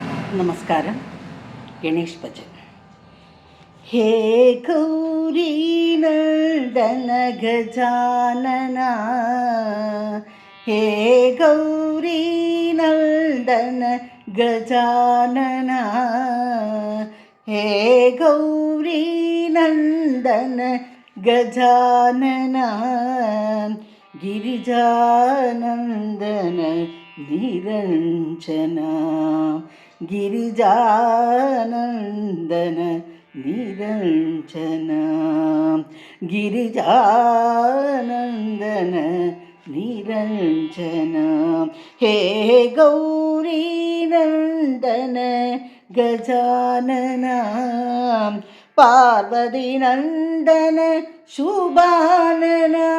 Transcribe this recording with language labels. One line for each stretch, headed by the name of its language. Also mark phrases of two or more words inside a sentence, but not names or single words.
Malayalam: നമസ്കാരം. ഗണേഷ് ഭജൻ.
Sanskrit: ഹേ ഗൗരീ നന്ദന ഗജാനന, ഹേ ഗൗരീ നന്ദന ഗജാനന, ഹേ ഗൗരീ നന്ദന ഗജാനന, ഗിരിജാനന്ദന നിരഞ്ജന, गिरिजानन्दन निरञ्जन, गिरिजानन्दन निरञ्जन, हे गौरी नन्दन गजानन, पार्वती नन्दन शुभानन,